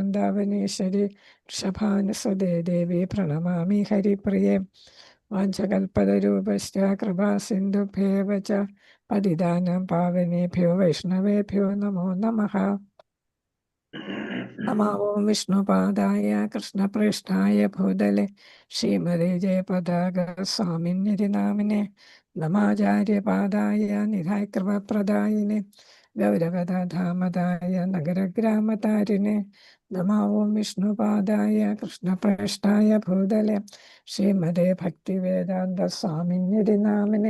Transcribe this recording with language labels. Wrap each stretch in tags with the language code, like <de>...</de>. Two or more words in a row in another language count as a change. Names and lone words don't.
<sa>വൃന്ദാവനേശ്വരി വൃഷഭാനുസുതേ ദേവി പ്രണമാമി ഹരിപ്രിയേ. വാഞ്ചകൽപതരൂപശ്ച കൃപാ സിന്ധുഭ്യേവ ച പതിതാനാം പാവനേഭ്യോ വൈഷ്ണവേഭ്യോ നമോ നമഃ. നമോ ഓം വിഷ്ണുപാദായ കൃഷ്ണപ്രേഷ്ഠായ ഭൂതലെ ശ്രീമതേ ജയപതാക സ്വാമിന്യതി നാമിനെ. നമാചാര്യപാദായ നിധായ കൃപപ്രദായിനെ ഗൗരവദാമതായ നഗരഗ്രാമതാരിണെ. നമോ ഓം വിഷ്ണുപാദായ കൃഷ്ണപ്രേഷ്ഠായ ഭൂതലെ ശ്രീമതേ ഭക്തിവേദാന്ത സ്വാമിന്യതി നാമിനെ.</sa>